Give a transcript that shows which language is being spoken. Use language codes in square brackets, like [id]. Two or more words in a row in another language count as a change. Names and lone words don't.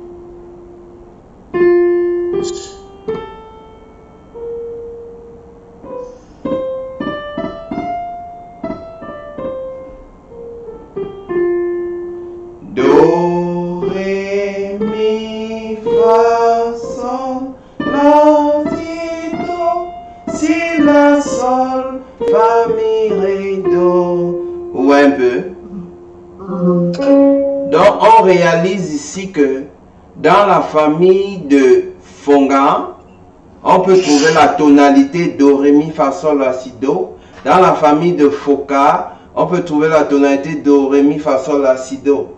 [fr] Do, ré, mi, fa, sol, la, si, do, si, la, sol, fa, mi, ré, do. Ou un peu. Donc, on réalise ici que dans la famille de Fonga, on peut trouver la tonalité Do, Ré, Mi, Fa, Sol, La, Si, Do. Dans la famille de Foka, on peut trouver la tonalité Do, Ré, Mi, Fa, Sol, La, Si, Do.